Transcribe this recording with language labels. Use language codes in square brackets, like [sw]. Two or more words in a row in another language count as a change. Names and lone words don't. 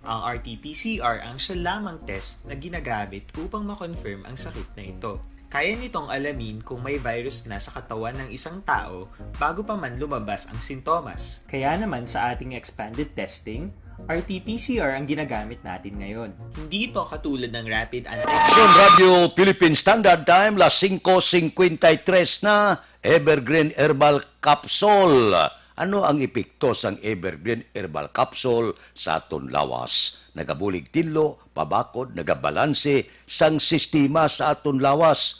[tl] Ang RT-PCR ang siya lamang test na ginagamit upang makonfirm ang sakit na ito. Kaya nitong alamin kung may virus na sa katawan ng isang tao bago pa man lumabas ang sintomas. Kaya naman sa ating [en] expanded testing, [tl] RT-PCR ang ginagamit natin ngayon. Hindi ito katulad ng rapid [hil] Action Radio Philippine Standard Time, las 5:53 na, Evergreen Herbal Capsule. Ano ang epekto sang Evergreen Herbal Capsule sa aton lawas? Nagabulig tilo, pabakod, nagabalanse sang sistema sa aton lawas.